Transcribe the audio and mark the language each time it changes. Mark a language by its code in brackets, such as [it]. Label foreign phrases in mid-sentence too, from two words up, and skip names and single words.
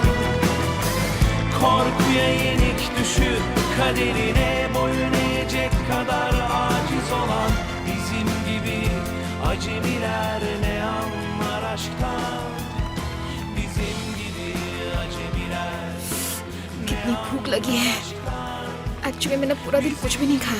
[tr] Korkuya yenik düşüp kaderine boyun eğecek kadar aciz olan bizim gibi acemiler ne anlar aşktan? Bizim gibi acemiler [hi] कितनी भूख लगी है। एक्चुअली मैंने पूरा दिन कुछ भी नहीं खाया।